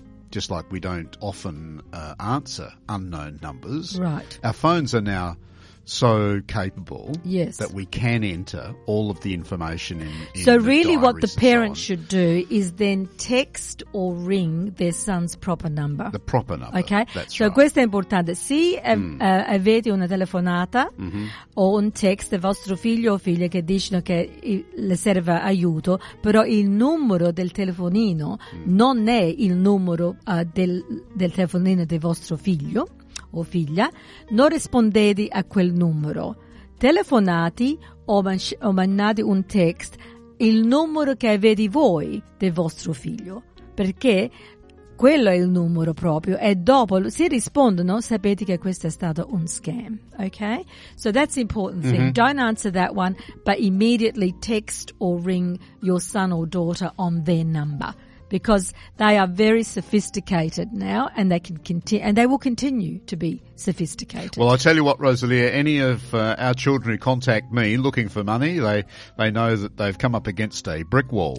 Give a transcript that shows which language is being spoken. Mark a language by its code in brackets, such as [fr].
[en] Just like we don't often answer unknown numbers. Right. Our phones are now so capable that we can enter all of the information in so the really what the parents should do is then text or ring their son's proper number. The proper number. Okay. That's so right. [it] Questo è importante. Se avete una telefonata o un text del vostro figlio o figlia che dicono che le serve aiuto, però il numero del telefonino non è il numero del telefonino del vostro figlio o figlia, non rispondete a quel numero. Telefonate o mandate un text il numero che avete voi del vostro figlio, perché quello è il numero proprio. E dopo, se rispondono, sapete che questo è stato un scam. [en] Okay? So that's the important thing. Mm-hmm. Don't answer that one, but immediately text or ring your son or daughter on their number. Because they are very sophisticated now, and they can continue, and they will continue to be sophisticated. Well, I tell you what, Rosalia. Any of our children who contact me looking for money, they know that they've come up against a brick wall.